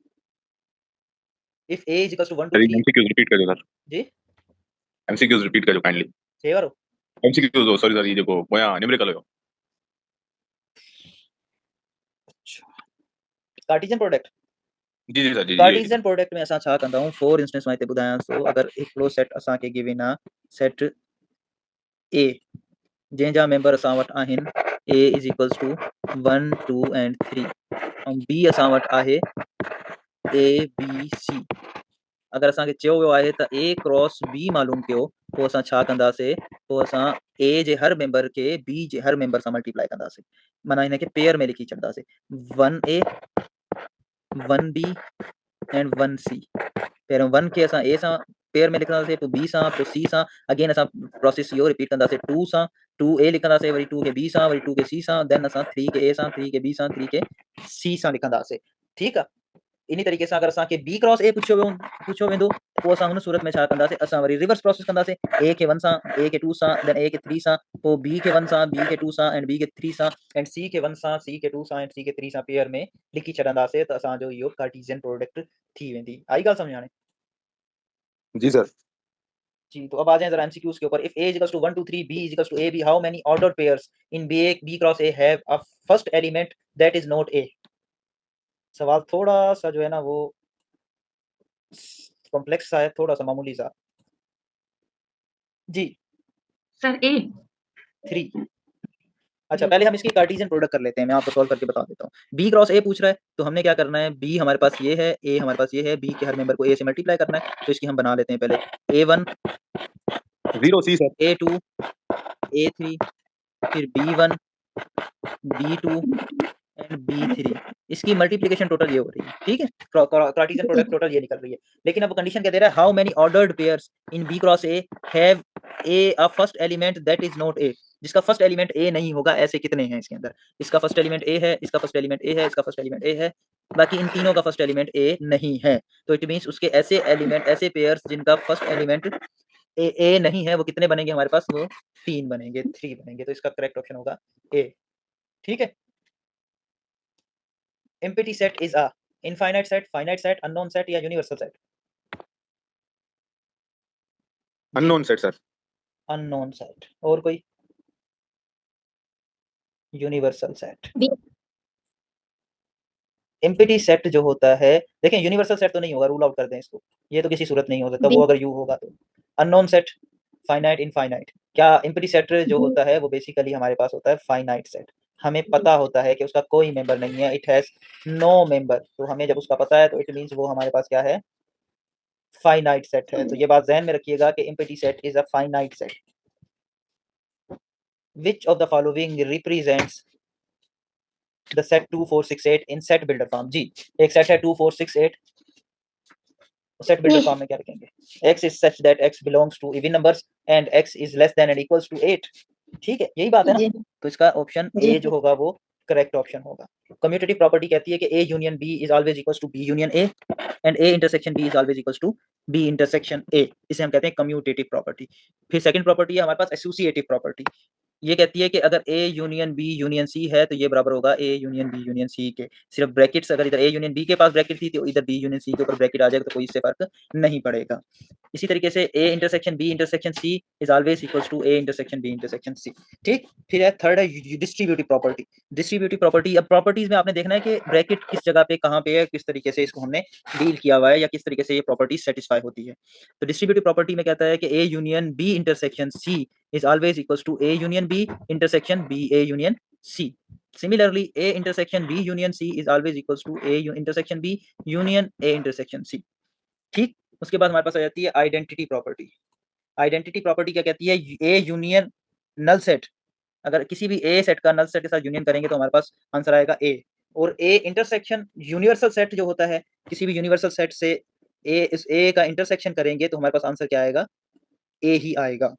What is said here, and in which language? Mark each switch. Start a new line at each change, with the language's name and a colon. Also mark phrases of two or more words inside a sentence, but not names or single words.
English: if A is equal to 1 2 3. MCQs repeat
Hindi: कर दो सर। जी,
English: MCQs repeat
Hindi: कर दो काइंडली। सही बात हो। एमसीक्यूज हो,
English: sorry sir,
Hindi: ये देखो मोया न्यूमेरिकल हो।
English: अच्छा, Cartesian product.
Hindi: जी जी सर, जी जी।
English: Cartesian product
Sindhi: में असां छा कंदा हूं,
English: for instance
Sindhi: मां हिते ॿुधायां थो, अगर हिकिड़ो सेट असांखे गिवन आहे सेट ए जंहिंजा मेंबर असां वटि आहिनि
English: A is equals to 1 2 and 3,
Sindhi: ऐं बी असां वटि आहे ए बी सी। अगर असांखे चयो वियो आहे त
English: A cross B
Sindhi: मालूम कयो, पोइ असां छा कंदासीं, पोइ असां ए जे हर मेंबर खे बी जे हर मेंबर सां मल्टीप्लाई कंदासीं, माना हिनखे पेयर में लिखी छॾंदासीं,
English: 1 A 1 B and 1 C.
Sindhi: पहिरियों 1 खे असां ए सां पेयर में लिखंदासीं, पोइ बी सां, पोइ सी सां, अगेन असां प्रोसेस इहो रिपीट कंदासीं 2 सां, 2 ए लिखंदासीं, वरी 2 खे बी सां, वरी 2 खे सी सां, देन असां 3 खे ए सां, 3 खे बी सां, 3 खे सी सां लिखंदासीं। ठीकु आहे।
Hindi: इन्हीं तरीके से
Sindhi: अगर असांखे
English: B cross A
Sindhi: पुछियो वेंदो पोइ असां हुन सूरत में छा कंदासीं, असां वरी
English: reverse process
Sindhi: कंदासीं, ए खे 1 सां, ए खे 2 सां, देन ए खे 3 सां, पोइ बी खे 1 सां, बी खे 2 सां एंड बी खे 3 सां एंड सी खे 1 सां, सी खे 2 सां एंड सी खे 3 सां पेयर में लिखी छॾंदासीं त असांजो इहो
English: Cartesian product
Sindhi: थी वेंदी। आई ॻाल्हि सम्झ हाणे? जी सर।
Hindi: जी, तो अब आ जाएं जरा एमसीक्यूज के ऊपर।
English: if a equals to 1 2 3 b equals to a b, how many ordered pairs in b cross a have a first element that is not a?
Hindi: सवाल थोड़ा सा जो है ना वो कॉम्प्लेक्स सा है, थोड़ा सा मामूली सा। जी सर ए 3। अच्छा, पहले हम इसकी
English: Cartesian product
Hindi: कर लेते हैं, मैं आपको सॉल्व करके बता देता हूँ।
English: b cross a
Hindi: पूछ रहा है तो हमने क्या करना है, b हमारे पास ये है, a हमारे पास ये है, b के हर मेंबर को a से मल्टीप्लाई करना है, तो इसकी हम बना लेते हैं पहले a1 0C सर। a2 a3 फिर b1 b2 एंड b3। इसकी
English: multiplication total
Hindi: ये हो रही है, ठीक है,
English: Cartesian product total
Hindi: ये निकल रही है। लेकिन अब कंडीशन क्या दे रहा है,
English: how many ordered pairs in b cross a have a first element that is not a,
Hindi: जिसका
English: first element
Hindi: a नहीं होगा, ऐसे कितने हैं इसके अंदर। इसका
English: first element
Hindi: a है, इसका
English: first element
Hindi: a है, इसका
English: first element
Hindi: a है, बाकी इन तीनों का
English: first element
Hindi: a नहीं है। तो
English: it means
Hindi: उसके ऐसे एलिमेंट, ऐसे पेयर्स जिनका
English: first element
Hindi: a नहीं है, वो कितने बनेंगे हमारे पास, वो 3 बनेंगे, 3 बनेंगे। तो इसका
English: correct option
Hindi: होगा a, ठीक है।
English: empty set is a infinite set, finite set, unknown set या universal set? unknown set sir. unknown set.
Hindi: और कोई?
English: universal set.
Hindi: बी
English: empty set
Hindi: जो होता है, देखें
English: universal set
Hindi: तो नहीं होगा,
English: rule out
Hindi: कर दें इसको, ये तो किसी सूरत नहीं हो सकता, वो अगर यू होगा तो।
English: unknown set, finite, infinite.
Hindi: क्या
English: empty set
Hindi: जो होता है वो बेसिकली हमारे पास होता है
English: finite set.
Hindi: हमें पता होता है कि उसका कोई मेंबर नहीं है,
English: it has no member.
Hindi: तो हमें जब उसका पता है तो
English: it means
Hindi: वो हमारे पास क्या है,
English: finite set
Hindi: है। तो ये बात ध्यान में रखिएगा कि
English: empty set is a finite set. Which of the following represents the set 2 4 6 8 in set builder form?
Hindi: जी, एक सेट है 2 4 6 8,
English: set builder form
Hindi: में क्या रखेंगे,
English: x is such that x belongs to even numbers and x is less than and equals to 8,
Hindi: ठीक है, यही बात है ना। तो इसका ऑप्शन ए जो होगा वो
English: correct option
Hindi: होगा।
English: commutative property
Hindi: कहती है कि
English: a union b is always equals to b union a and a intersection b is always equals to b intersection a.
Hindi: इसे हम कहते हैं
English: commutative property.
Hindi: फिर
English: second property
Hindi: है हमारे पास
English: associative property.
Hindi: ये कहती है कि अगर
English: a union b union c
Hindi: है तो ये बराबर होगा
English: a union b union c
Hindi: के। सिर्फ ब्रैकेट्स, अगर इधर
English: a union b
Hindi: के पास ब्रैकेट थी तो इधर
English: b union c
Hindi: के ऊपर ब्रैकेट आ जाएगा, तो कोई इससे फर्क नहीं पड़ेगा। इसी तरीके से
English: a intersection b intersection c is always equals to a intersection b intersection c, ठीक।
Hindi: फिर है थर्ड है
English: distributive property. distributive property,
Hindi: अब प्रॉपर्टीज में आपने देखना है कि ब्रैकेट किस जगह पे कहाँ पे है, किस तरीके से इसको हमने डील किया हुआ है या किस तरीके से ये
English: property satisfy
Hindi: होती है।
English: तो distributive property
Hindi: में कहता है कि
English: a union b intersection c is always equals to a union b intersection b a union c. Similarly, a intersection b union c is always equals to a intersection b union a intersection c, ठीक।
Hindi: उसके बाद हमारे पास आ जाती है
English: identity property. identity property
Hindi: क्या कहती है,
English: a union null set,
Hindi: अगर किसी भी a सेट का
English: null set
Hindi: के साथ यूनियन करेंगे तो हमारे पास आंसर आएगा a। और
English: a intersection universal set
Hindi: जो होता है, किसी भी
English: universal set
Hindi: से इस a का इंटरसेक्शन करेंगे तो हमारे पास आंसर क्या आएगा, a ही आएगा।